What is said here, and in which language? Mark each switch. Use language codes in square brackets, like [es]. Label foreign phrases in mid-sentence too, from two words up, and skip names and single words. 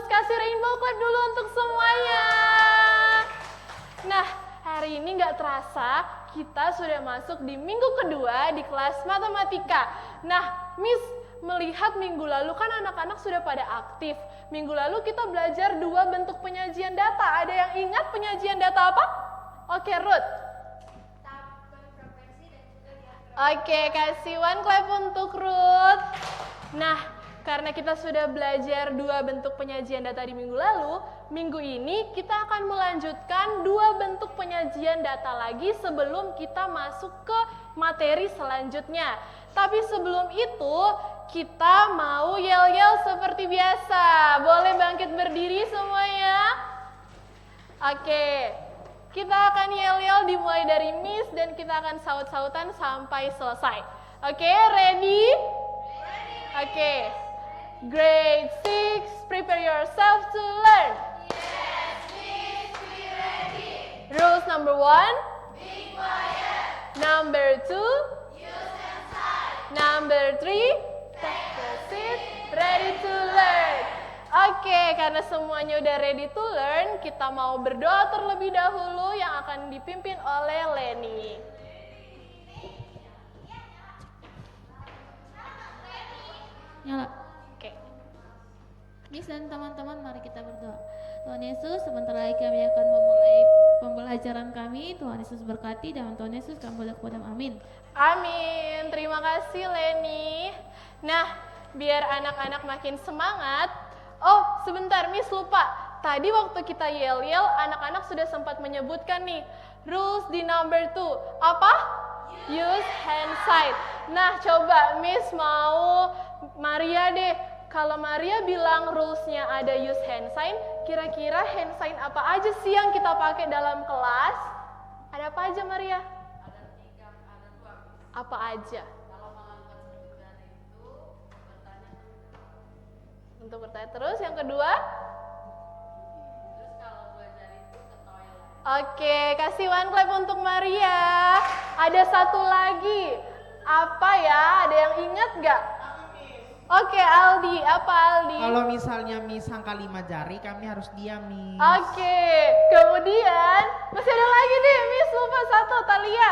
[id] Kasih [en] rainbow clap [id] dulu untuk semuanya. Nah, hari ini nggak terasa kita sudah masuk di minggu kedua di kelas matematika. Nah, Miss melihat minggu lalu kan anak-anak sudah pada aktif. Minggu lalu kita belajar 2 bentuk penyajian data. Ada yang ingat penyajian data apa? Oke, Ruth. Oke, kasih [en] one clap [id] untuk Ruth. Nah, karena kita sudah belajar 2 bentuk penyajian data di minggu lalu, minggu ini kita akan melanjutkan 2 bentuk penyajian data lagi sebelum kita masuk ke materi selanjutnya. Tapi sebelum itu, kita mau yel-yel seperti biasa. Boleh bangkit berdiri semuanya? Oke. Kita akan yel-yel dimulai dari Miss dan kita akan saut-sautan sampai selesai. Oke, ready? Oke. [en] Grade 6, prepare yourself to learn. Yes, Miss, we ready. Rules number 1. Be quiet. Number 2. Use and sign. Number 3. Take a seat, ready to learn. [id] Oke, karena semuanya udah [en] ready to learn, [id] kita mau berdoa terlebih dahulu yang akan dipimpin oleh Leni. Nyala. Oke. Miss dan teman-teman, mari kita berdoa. Tuhan Yesus, sebentar lagi kami akan memulai pembelajaran kami. Tuhan Yesus berkati dan Tuhan Yesus kami boleh kepada amin. Amin. Terima kasih Leni. Nah, biar anak-anak makin semangat. Oh, sebentar Miss lupa. Tadi waktu kita yel-yel, anak-anak sudah sempat menyebutkan nih rules di number 2. Apa? Use hand sign. Nah, coba Miss mau Maria deh. Kalau Maria bilang rulesnya ada [en] use hand sign, [id] kira-kira [en] hand sign [id] apa aja sih yang kita pakai dalam kelas? Ada apa aja Maria? Ada 3, ada 2. Apa aja? Kalau melakukan selanjutnya itu bertanya. Untuk bertanya terus. Yang kedua? Terus kalau belajar itu ke toilet. Oke, kasih [en] one clap [id] untuk Maria. Ada satu lagi. Apa ya? Ada yang ingat nggak? Oke, Aldi. Apa Aldi? Kalau misalnya Miss angka 5 jari, kami harus diam, Miss. Oke, kemudian masih ada lagi nih, Miss lupa satu, Talia.